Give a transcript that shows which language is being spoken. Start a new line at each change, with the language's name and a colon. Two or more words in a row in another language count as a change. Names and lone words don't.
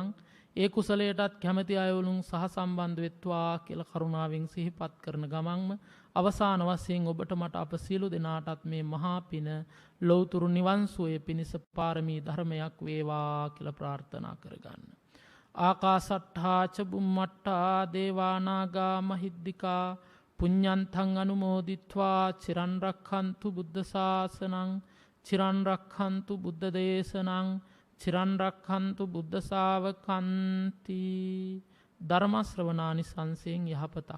Sinhala: ඒ කුසලයටත් කැමැති අයවලුන් සහසම්බන්ධ වෙත්වා කියලා කරුණාවෙන් සිහිපත් කරන ගමන්ම අවසාන වශයෙන් ඔබට මට අප සියලු දෙනාටත් මේ මහා පින ලෞතුරු නිවන් සුවය පිණිස පාරමී ධර්මයක් වේවා කියලා ප්‍රාර්ථනා කරගන්න.
Pali: ආකාසට්ඨා ච බුම්මට්ඨා දේවා නාග මහිද්దికා පුඤ්ඤන්තං අනුමෝදිත්වා චිරන් රක්ඛන්තු බුද්ධ ශාසනං චිරන් රක්ඛන්තු බුද්ධ දේශනං චිරන් රක්ඛන්තු බුද්ධ ශාවකන්ති.
Sinhala: ධර්ම ශ්‍රවණානිසංසයෙන් යහපතක්